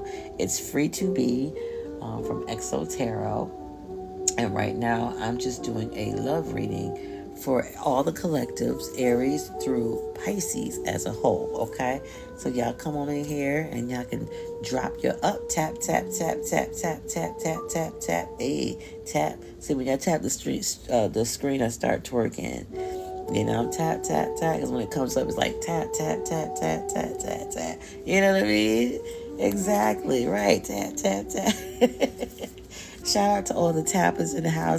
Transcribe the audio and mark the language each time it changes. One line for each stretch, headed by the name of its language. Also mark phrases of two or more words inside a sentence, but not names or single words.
English: It's Free to Be from Exo Tarot. And right now, I'm just doing a love reading for all the collectives, Aries through Pisces as a whole, okay? So y'all come on in here and y'all can drop your up, tap, tap, tap, tap, tap, tap, tap, tap, tap, hey, tap. See, when y'all tap the screen, I start twerking. You know, tap, tap, tap, because when it comes up, it's like tap, tap, tap, tap, tap, tap, tap. You know what I mean? Exactly. Right. Tap, tap, tap. Shout out to all the tappers in the house.